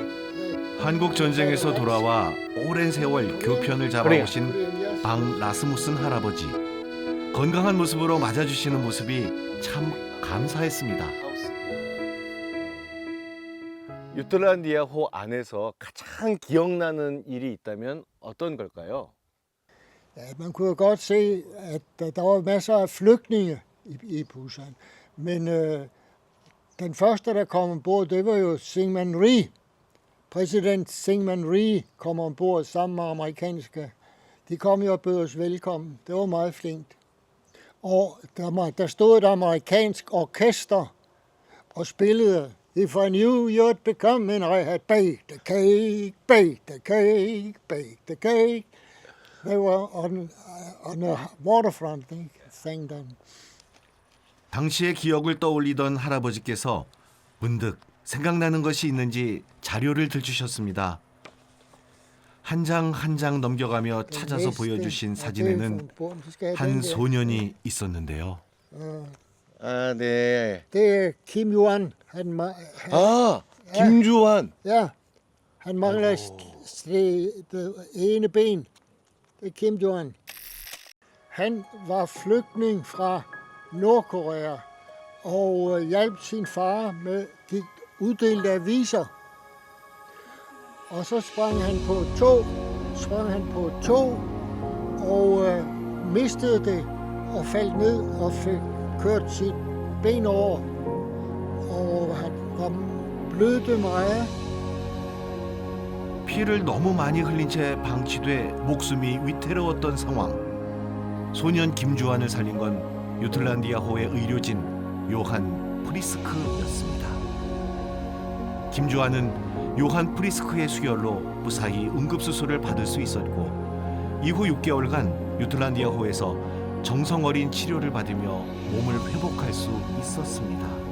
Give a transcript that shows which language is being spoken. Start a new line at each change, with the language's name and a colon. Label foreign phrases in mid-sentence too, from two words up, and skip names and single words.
Korean: 한국 전쟁에서 돌아와 오랜 세월 교편을 잡아오신 방 라스무슨 할아버지. 건강한 모습으로 맞아주시는 모습이 참 감사했습니다. 유틀란디아호 안에서 가장 기억나는 일이 있다면 어떤 걸까요?
Danish: Ja, man kunne godt se, at der var masser af flygtninge i busserne. Men den første, der kom ombord, det var jo Syngman Rhee. Præsident Syngman Rhee kom ombord sammen med amerikanske. De kom jo og bød os velkommen. Det var meget flinkt. Og der stod et amerikansk orkester og spillede
English: If I knew you'd become and I had baked the cake, baked the cake, baked the cake. They were on the waterfront, they sang them.
Korean: 당시의 기억을 떠올리던 할아버지께서 문득 생각나는 것이 있는지 자료를 들추셨습니다. 한 장 한 장 넘겨가며 찾아서 보여주신 사진에는 한 소년이 있었는데요. 아, 네.
Danish: Det er Kim Johan.
Korean: 아, 김주환.
Danish: Ja, han mangler det ene ben. Det er Kim Johan. Han var flygtning fra Nordkorea og hjalp sin far med de uddelte aviser. Og så sprang han på et tog, og mistede det og faldt ned og fik kørt sit ben over. Og han var blødte meget.
Korean: 피를 너무 많이 흘린 채 방치돼 목숨이 위태로웠던 상황. 소년 김주환을 살린 건 유틀란디아호의 의료진 요한 프리스크였습니다. 김주환은 요한 프리스크의 수혈로 무사히 응급수술을 받을 수 있었고 이후 6개월간 유틀란디아호에서 정성 어린 치료를 받으며 몸을 회복할 수 있었습니다.